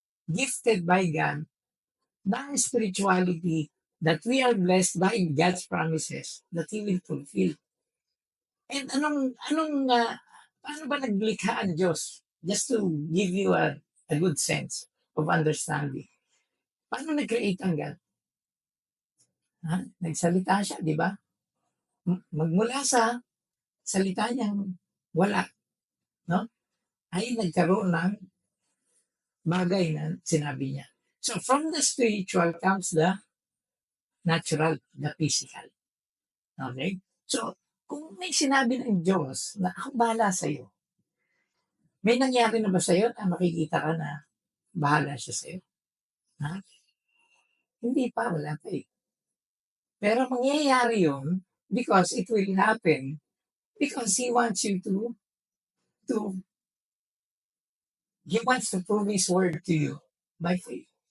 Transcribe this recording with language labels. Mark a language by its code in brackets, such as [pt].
[en] Gifted by God ng spirituality that we are blessed by God's promises that He will fulfill. [tl] And paano ba naglikha ang Diyos? [en] Just to give you a good sense of understanding. [tl] Paano nag-create ang God? Ha? Nagsalita siya, di ba? Magmula sa salita niyang wala, no? Ay nagkaroon ng bagay na sinabi niya. [en] So from the spiritual comes the natural, the physical. Okay? [tl] So, kung may sinabi ng Diyos na ako bahala sa iyo, may nangyari na ba sa iyo na makikita ka na bahala siya sa iyo? Ha? Hindi pa, wala pa eh. Pero mangyayari yun [en] because it will happen because He wants you to He wants to prove His word to you by faith.